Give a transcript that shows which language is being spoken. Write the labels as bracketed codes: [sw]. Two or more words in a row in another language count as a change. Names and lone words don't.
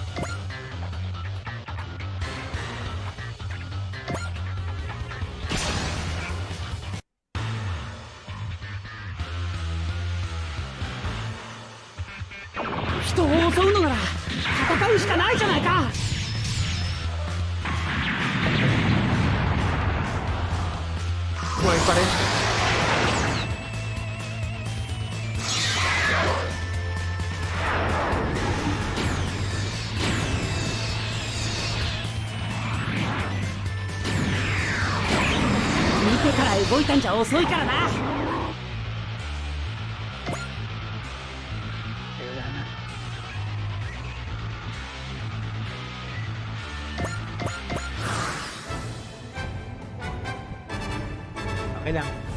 [ja] Hitoを襲うのなら戦うしかないじゃないか。 [tl] Buhay pa rin. [ja] Miteから動いたんじゃ遅いからな。 [tl] Wala na. Okay lang.